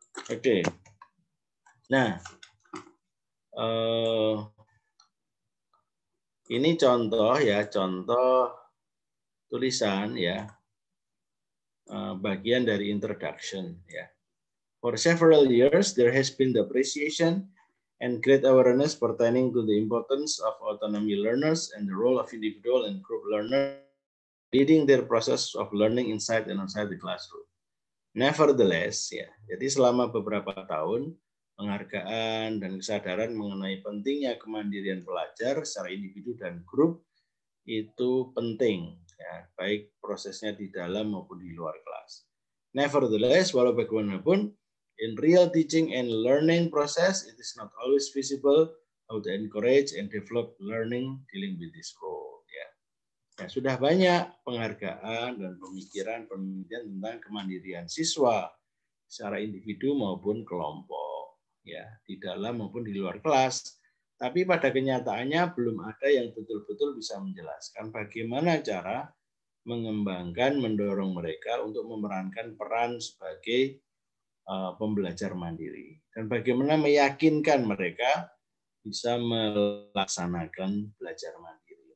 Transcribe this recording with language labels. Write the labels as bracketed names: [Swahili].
[Indonesian] Oke, nah ini contoh ya, contoh tulisan ya, bagian dari introduction ya. [English] For several years there has been the appreciation and great awareness pertaining to the importance of autonomy learners and the role of individual and group learners leading their process of learning inside and outside the classroom. Nevertheless, [Indonesian] ya, jadi selama beberapa tahun penghargaan dan kesadaran mengenai pentingnya kemandirian pelajar secara individu dan grup itu penting, ya, baik prosesnya di dalam maupun di luar kelas. [English] Nevertheless, [Indonesian] walau bagaimanapun, [English] in real teaching and learning process, it is not always visible how to encourage and develop learning dealing with this role. [Indonesian] Ya, sudah banyak penghargaan dan pemikiran penelitian tentang kemandirian siswa secara individu maupun kelompok, ya, di dalam maupun di luar kelas. Tapi pada kenyataannya belum ada yang betul-betul bisa menjelaskan bagaimana cara mengembangkan, mendorong mereka untuk memerankan peran sebagai pembelajar mandiri dan bagaimana meyakinkan mereka bisa melaksanakan belajar mandiri.